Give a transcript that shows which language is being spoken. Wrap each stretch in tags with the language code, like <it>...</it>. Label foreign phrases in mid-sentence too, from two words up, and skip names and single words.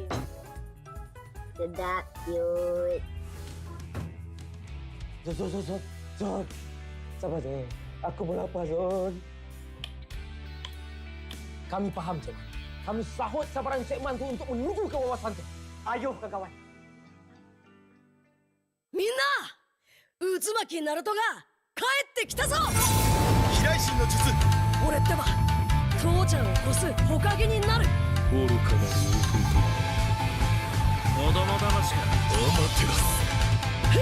<ms>Sedap, cute. Zon. Sabar, Zon. Aku pun lapar, Zon. Kami faham, Cik. Kami sahut sabaran Cik Man tu untuk menuju ke wawasan tu. Ayo, kawan.</ms> <ja>みんな渦巻きナルトが帰ってきたぞ飛来神の術俺ってば父ちゃんを越す火影になる愚かなる王子と子供騙しかアマテラス</ja>